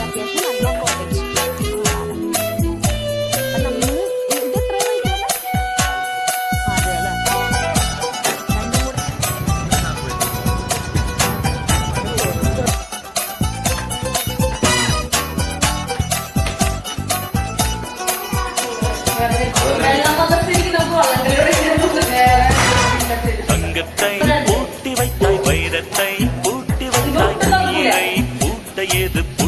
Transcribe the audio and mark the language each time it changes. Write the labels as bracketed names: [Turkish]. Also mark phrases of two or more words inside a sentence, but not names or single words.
[Malayalam] അത്യാവശ്യം നല്ല കോട്ടേജ് നമ്മൾ ഇത് എത്ര റേറ്റ് അതെ അല്ലേ രണ്ടും കൂടെ [Tamil] தங்கத்தை பூட்டி வைத்தாய் வைரத்தை பூட்டி வைத்தாய் நீரை பூட்ட ஏது